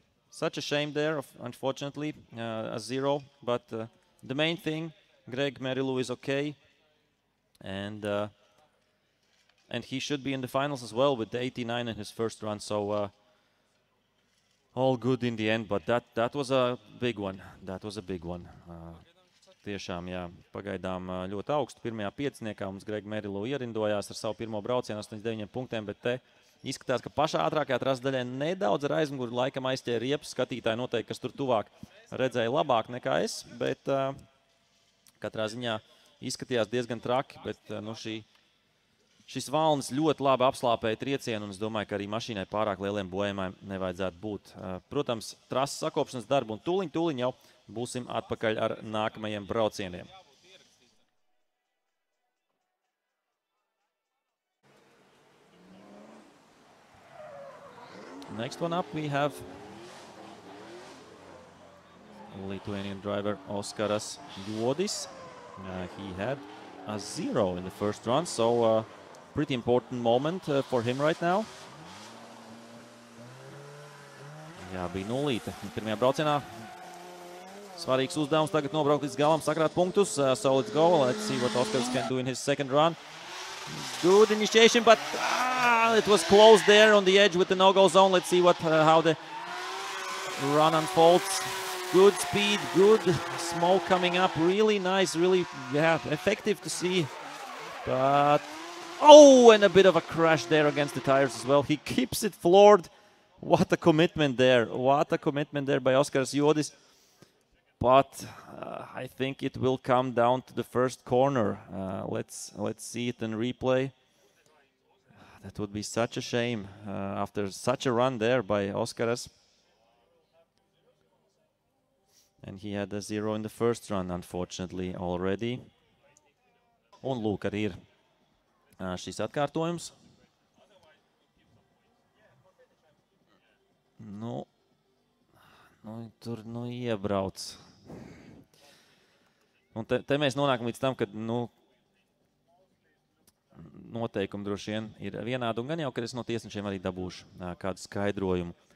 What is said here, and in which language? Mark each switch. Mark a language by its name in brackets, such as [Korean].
[English] Such a shame there, unfortunately, a 0. But the main thing, Greg Merilu is okay, and he should be in the finals as well with the 89 in his first run. So. All good in the end, but that was a big one. That was a big one. [Latvian] Tiešām, jā, pagaidām ļoti augstu pirmajā pieciniekā mums Greg Merilu ierindojās ar savu pirmo braucienu 89 punktiem, bet te izskatās, ka pašā ātrākajā trases daļā nedaudz ar aizmuguri laikam aizķēra riepas. Skatītāji noteikti, kas tur tuvāk redzēja labāk nekā es, bet katrā ziņā izskatījās diezgan traki, bet nu šis valnis ļoti labi apslāpēja triecienu, un es domāju, ka arī mašīnai pārāk lieliem bojājumiem nevajadzētu būt. Protams, trases sakopšanas darbu, un tūliņ jau būsim atpakaļ ar nākamajiem braucieniem. [English] Next one up we have Lithuanian driver Oskaras Juodis. He had a 0 in the first run, so pretty important moment for him right now. [Latvian] Jā, bija nulīte pirmajā braucienā. Svarīgs uzdevums tagad nobraukt līdz galam, sakrāt punktus. [English] So let's go. Let's see what Oskars can do in his second run. Good initiation, but it was close there on the edge with the no-go zone. Let's see how the run unfolds. Good speed, good smoke coming up. Really nice, really effective to see. But, oh, and a bit of a crash there against the tires as well. He keeps it floored. What a commitment there. What a commitment there by Oskaras Jodis. But I think it will come down to the first corner. Let's see it in replay. That would be such a shame after such a run there by Oskaras. And he had a 0 in the first run, unfortunately, already. [Latvian] Un lūk, arī ir šis atkārtojums. Tur iebrauc. Un te mēs nonākam līdz tam, ka, noteikumi droši vien ir vienādi, un gan jau, ka es no tiesnešiem arī dabūšu kādu skaidrojumu.